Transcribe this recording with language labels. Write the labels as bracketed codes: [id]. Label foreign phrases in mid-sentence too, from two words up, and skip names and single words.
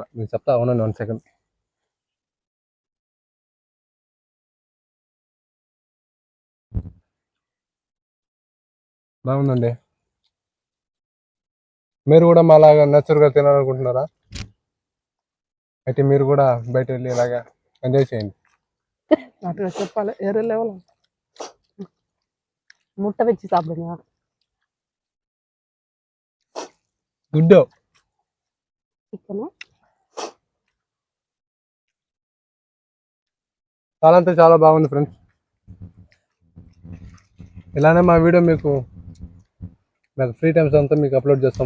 [te] నేను చెప్తా అవునండి, 1 సెకండ్. బాగుందండి. మీరు కూడా మాలాగా నేచురల్గా తినాలనుకుంటున్నారా? అయితే మీరు కూడా బయట వెళ్ళి ఇలాగా ఎంజాయ్ చేయండి. అట్లా చెప్పాలి, వేరే లెవెల్. [ta] முட்டை வச்சு சாப்பிடுங்க. [te] గుడ్డు చికెన్ చాలా అంటే చాలా బాగుంది ఫ్రెండ్స్. ఇలానే మా వీడియో మీకు [en] free times [te] అంతా మీకు అప్లోడ్ చేస్తాం.